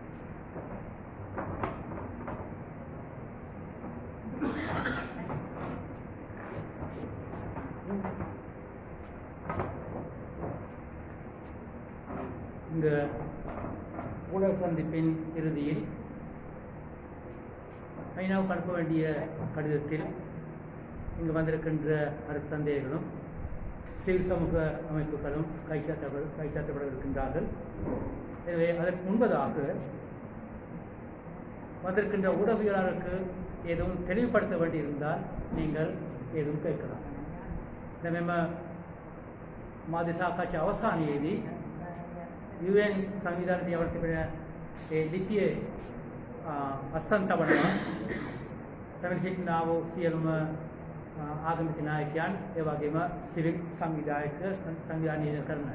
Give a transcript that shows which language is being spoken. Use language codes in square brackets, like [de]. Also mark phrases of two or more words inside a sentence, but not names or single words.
[ta] இந்த ஊடக சந்திப்பின் இறுதியில் ஐநாவுக்கு அனுப்ப வேண்டிய கடிதத்தில் இங்கு வந்திருக்கின்ற அருட்தந்தையர்களும் சிவில் சமூக அமைப்புகளும் கைச்சாற்றப்பட இருக்கின்றார்கள். எனவே அதற்கு முன்பதாக வந்திருக்கின்ற ஊடகவியலாளருக்கு எதுவும் தெளிவுபடுத்த வேண்டியிருந்தால் நீங்கள் [si] එදුම් කරා. දැන් මෙම මාධ්‍ය සාකච්ඡා අවසානයේදී UN සංවිධානයේ යවන තිබෙන ඒ ලිපියේ අස්සන් තබනවා පැමිණ සිටිනා වූ සියලුම ආගමික නායකයන් ඒ වගේම සිවිල් සංවිධානීය කරනයි.